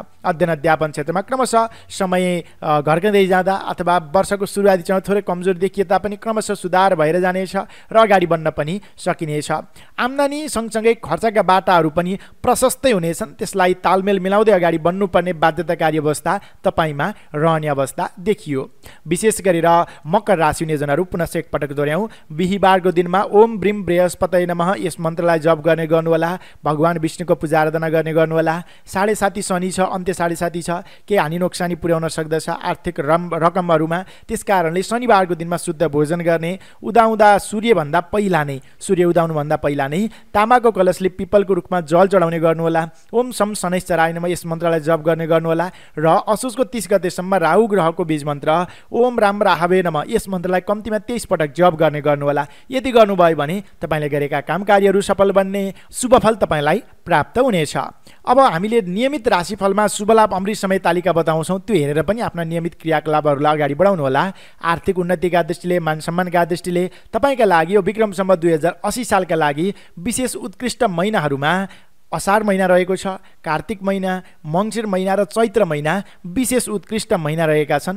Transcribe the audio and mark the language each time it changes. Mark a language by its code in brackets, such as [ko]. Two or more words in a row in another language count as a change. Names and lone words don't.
[ne] अध्ययन अध्यापन क्षेत्रमा क्रमशः समय घर्कँदै जाँदा अथवा वर्षको सुरुवाती चरण थोरै कमजोर देखिए तापनि क्रमशः सुधार भएर जानेछ र अगाडि बढ्न पनि सकिनेछ। आम्दानी सँगसँगै खर्चका बाटाहरू पनि प्रशस्तै हुनेछन्। त्यसलाई तालमेल मिलाउँदै अगाडि बढ्नुपर्ने बाध्यताकारी अवस्था तपाईँमा रहने अवस्था देखियो। विशेष गरेर मकर राशि हुनेजनहरू पुनः एकपटक दोहोऱ्याउँ। बिहीबारको दिनमा [sa] ओम ब्रीम बृहस्पतये नमः [ne] यस मन्त्रलाई जप गर्ने गर्नुहोला। भगवान विष्णुको पूजा आराधना गर्ने गर्नुहोला। 7.5 शनि छ, अन्त्य 7.5 छ। केही हानि नोक्सानी पुर्याउन सक्दछ आर्थिक रकमहरूमा। त्यस कारणले शनिबारको दिनमा शुद्ध भोजन गर्ने। उदाउँदा सूर्यभन्दा पहिला नै, सूर्य उदाउनुभन्दा पहिला नै तामाको कलशले पिपलको रुखमा जल चढाउने गर्नुहोला। [sa] ओम शम शनैश्चराय नमः [ne] यस मन्त्रलाई जप गर्ने गर्नुहोला। र असोजको 30 गतेसम्म राहु ग्रहको बीज मन्त्र [sa] ओम राम राहवे नमः [ne] यस मन्त्रलाई कम्तीमा 23 पटक जप गर्ने गर्नुहोला। यदि गर्नुभयो भने तपाईँले गरेका काम कार्यहरू सफल बन्ने, शुभफल तपाईँलाई प्राप्त हुनेछ। अब हामीले नियमित राशिफलमा शुभलाभ अमृत समय तालिका बताउँछौँ। त्यो हेरेर पनि आफ्ना नियमित क्रियाकलापहरूलाई अगाडि बढाउनुहोला। आर्थिक उन्नतिका दृष्टिले, मान सम्मानका दृष्टिले तपाईँका लागि यो विक्रम सम्वत 2080 सालका लागि विशेष उत्कृष्ट महिनाहरूमा असार महिना रहेको छ, कार्तिक महिना, मङ्सिर महिना र चैत्र महिना विशेष उत्कृष्ट महिना रहेका छन्।